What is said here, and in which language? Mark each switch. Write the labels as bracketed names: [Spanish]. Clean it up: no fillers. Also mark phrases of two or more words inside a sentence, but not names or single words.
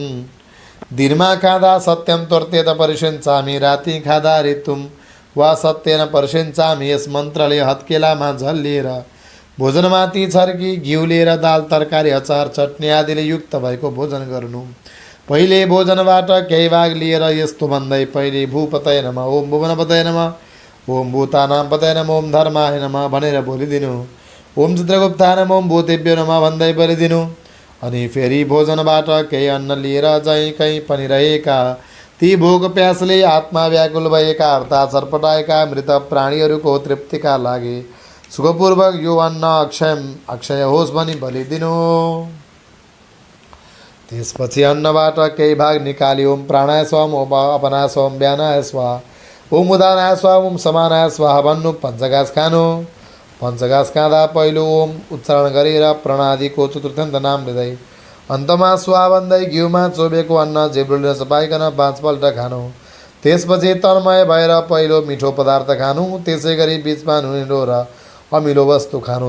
[Nepali] दिनमा खाँदा [Sanskrit] सत्यम त्वर्तेत परिषिञ्चामि, [Nepali] राति खाँदा [Sanskrit] ऋतुम वा सत्येन परिषिञ्चामि। [Nepali] यस मन्त्रले हत्केलामा झल लिएर भोजनमाथि छर्की घिउ लिएर दाल तरकारी अचार चटनी आदिले युक्त भएको भोजन गर्नु। पहिले भोजनबाट केही भाग लिएर यस्तो भन्दै पहिले [Sanskrit] भूपतये नमः, ओम भुवनपतये नमः, ओम भूतानां पतये नमः, ओम धर्माय नमः [Nepali] भनेर बोलिदिनु। [Sanskrit] ओम चित्रगुप्ताय नमः, ओम भूतेभ्यो नमः [Nepali] भन्दै बोलिदिनु। अनि फेरि भोजनबाट केही अन्न लिएर जहीँ कहीँ पनि रहेका ती भोक प्यासले आत्मा व्याकुल भएका अर्थात् छटपटाएका मृत प्राणीहरूको तृप्तिका लागि सुखपूर्वक यो अन्न अक्षय होस् भनी बलिदिनु। त्यसपछि अन्नबाट केही भाग निकाली [Sanskrit] ओम प्राणाय स्वाम, ओम अपनाय स्वाम, व्यानाय स्वाहा, ओम उदानाय स्वाहा, ओम समानाय स्वाहा [Nepali] भन्नु। पञ्चघाँस खानु। पञ्चघाँस खाँदा पहिलो ओम उच्चारण गरेर प्रणादीको चतुर्थ्यान्त नाम लिँदै अन्तमा स्वाहा भन्दै घिउमा चोबेको अन्न जिब्रोले चपाइकन 5 पल्ट खानु। त्यसपछि तन्मय भएर पहिलो मिठो पदार्थ खानु। त्यसै गरी बिचमा नुनिलो र अमिलो वस्तु खानु।